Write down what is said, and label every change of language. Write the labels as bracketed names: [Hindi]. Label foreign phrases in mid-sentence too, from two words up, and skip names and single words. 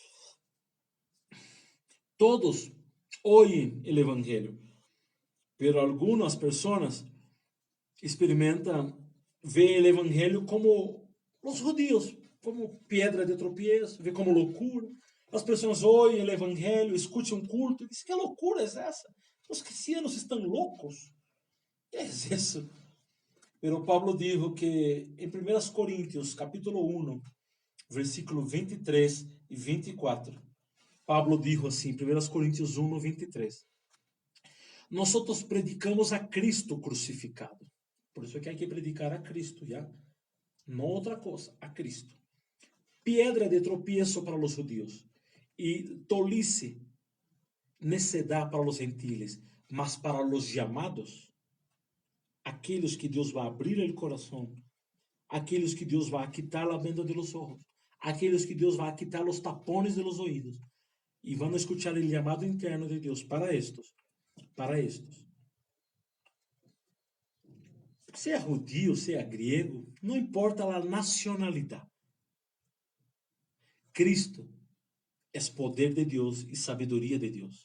[Portuguese] Todos oem o evangelho, pero algumas pessoas experimentam ver o evangelho como os judeus, como pedra de tropeço, vê como loucura. As pessoas oem o evangelho, escutam um culto e dizem: que loucura é essa? Os cristianos estão loucos. Que é isso? [Spanish] Pero Pablo dijo que em 1 Coríntios, capítulo 1, versículo 23 e 24, [Portuguese] Pablo dijo assim, 1 Coríntios 1, 23, nós predicamos a Cristo crucificado. Por isso é que [Spanish] hay que predicar [Portuguese] a Cristo, já? Não outra coisa, a Cristo. [Spanish] Piedra de tropiezo para [Portuguese] os judíos e tolice, necedad para os gentiles, mas para os chamados, aqueles que Deus vai abrir o coração, aqueles que Deus vai quitar a venda [Spanish] de los ojos, [Portuguese] aqueles que Deus vai quitar os tapones [Spanish] de los oídos [Portuguese] e vão escuchar o chamado interno de Deus para estes, para estes. Seja judío, seja griego, não importa a nacionalidade. Cristo é poder de Deus e sabedoria de Deus.